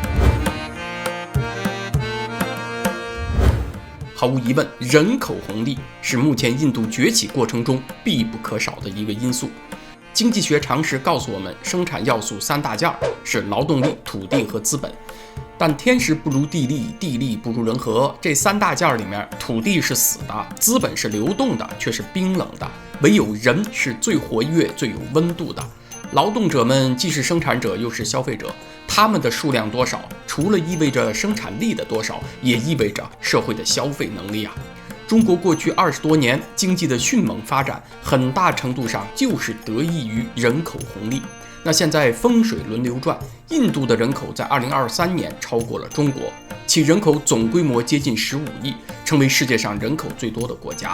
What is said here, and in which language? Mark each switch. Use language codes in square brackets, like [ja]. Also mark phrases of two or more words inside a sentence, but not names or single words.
[zh] 毫無疑問，人口紅利是目前印度崛起過程中必不可少的一個因素。經濟學常識告訴我們，生產要素3大件是勞動力、土地和資本。但天時不如地利，地利不如人和。這3大件裡面，土地是死的，資本是流動的，卻是冰冷的，唯有人是最活躍、最有溫度的。勞動者們既是生產者，又是消費者，他們的數量多少，除了意味着生產力的多少，也意味着社會的消費能力啊。中國過去20多年經濟的迅猛發展，很大程度上就是得益於人口紅利。那現在風水輪流轉，印度的人口在2023年超過了中國，其人口總規模接近15億，成為世界上人口最多的國家。